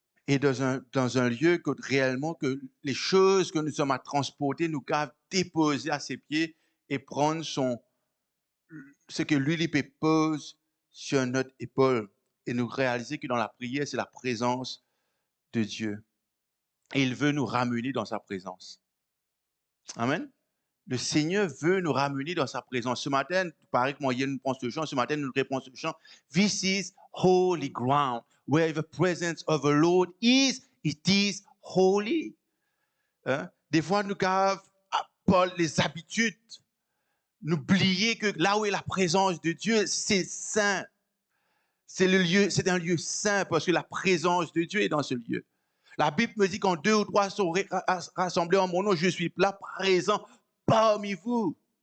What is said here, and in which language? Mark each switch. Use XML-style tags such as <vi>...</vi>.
<fr>Et dans un lieu que réellement que les choses que nous sommes à transporter, nous devons déposer à ses pieds et prendre ce que lui pose sur notre épaule et nous réaliser que dans la prière, c'est la présence de Dieu. Et il veut nous ramener dans sa présence. Amen. Le Seigneur veut nous ramener dans sa présence. Ce matin, il paraît que moi, il y a une réponse de chant. Ce matin, nous répondons ce chant.</fr> <en>This is holy ground. Where the presence of the Lord is, it is holy. Hein?</en> <fr>Des fois, nous avons les habitudes, n'oublier que là où est la présence de Dieu, c'est saint. C'est un lieu saint parce que la présence de Dieu est dans ce lieu. La Bible me dit quand 2 ou 3 sont rassemblés en mon nom, je suis là présent parmi vous.</fr>